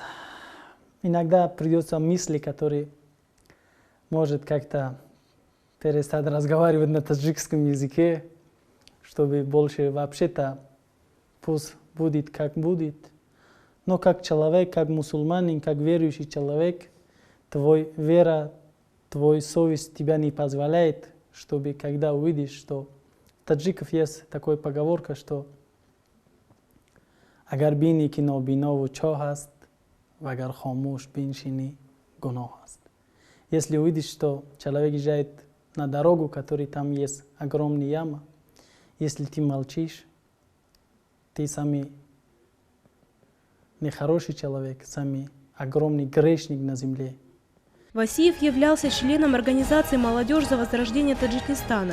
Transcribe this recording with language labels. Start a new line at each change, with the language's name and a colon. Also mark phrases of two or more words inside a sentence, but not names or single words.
Russian: Иногда придется мысли, которые может как-то перестать разговаривать на таджикском языке, чтобы больше вообще-то пусть будет как будет. Но как человек, как мусульманин, как верующий человек, твой вера, твой совесть тебя не позволяет, чтобы когда увидишь, что таджиков есть такая поговорка, что
Tajik: агар бини ки нобинову чоҳ аст ва агар хомӯш биншини гуноҳ аст.
Russian: Если увидишь, что человек езжает на дорогу, который там есть огромная яма, если ты молчишь, ты самый нехороший человек, самый огромный грешник на земле. Васиев являлся членом организации «Молодежь за возрождение Таджикистана».